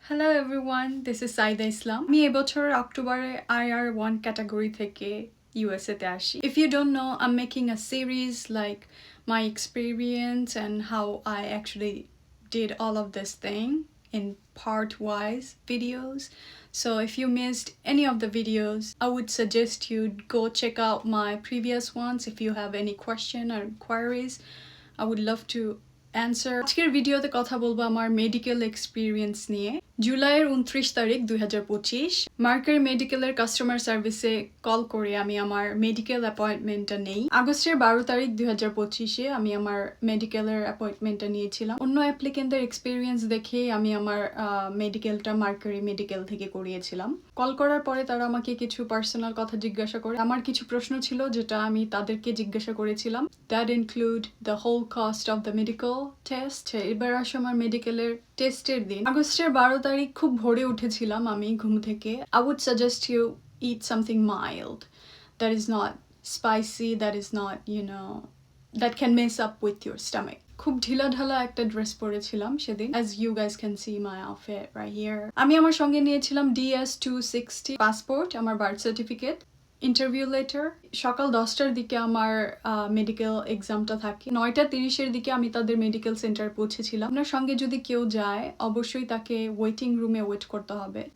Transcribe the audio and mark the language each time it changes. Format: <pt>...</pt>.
<en>hello everyone, this is</en> <bn>Saida ইসলাম। আমি এবছর অক্টোবরে IR1 ক্যাটাগরি থেকে USA তে আসি।</bn> <en>If you don't know, I'm making a series like my experience and how I actually did all of this thing in part-wise videos. So if you missed any of the videos, I would suggest you go check out my previous ones if you have any question or queries. I would love to answer.</en> <bn>আজকের ভিডিওতে কথা বলবো আমার medical experience নিয়ে। জুলাইয়ের 29 তারিখ 2025 mercury মেডিকেলের customer সার্ভিসে কল করে আমি আমার মেডিকেল অ্যাপয়েন্টমেন্টটা নেই। আগস্টের 12 তারিখ 2025-এ আমি আমার মেডিকেলের অ্যাপয়েন্টমেন্টটা নিয়েছিলাম। অন্য অ্যাপ্লিকেন্টদের এক্সপিরিয়েন্স দেখে আমি আমার মেডিকেলটা মার্কারি মেডিকেল থেকে করিয়েছিলাম। কল করার পরে তারা আমাকে কিছু পার্সোনাল কথা জিজ্ঞাসা করে। আমার কিছু প্রশ্ন ছিল যেটা আমি তাদেরকে জিজ্ঞাসা করেছিলাম।</bn> <en>That include the whole cost of the medical test.</en> <bn>এবার আসে আমার মেডিকেলের টেস্টের দিন। আগস্টের 12 তারিখ খুব ভোরে উঠেছিলাম আমি ঘুম থেকে।</bn> <en>I would suggest you eat something mild that is not spicy, that is not, that can mess up with your stomach.</en> <bn>খুব ঢিলাঢালা একটা ড্রেস পরেছিলাম সেদিন,</bn> <en>as you guys can see my outfit right here.</en> <bn>আমি আমার সঙ্গে নিয়েছিলাম DS-260 passport, আমার birth certificate, interview letter. সকাল 10টার দিকে আমার মেডিকেল এক্সামটা থাকে। 9:30-এর দিকে আমি তাদের মেডিকেল সেন্টারে পৌঁছেছিলাম। আপনার সঙ্গে যদি কেউ যায় অবশ্যই তাকে ওয়েটিং রুমে ওয়েট করতে হবে।</bn>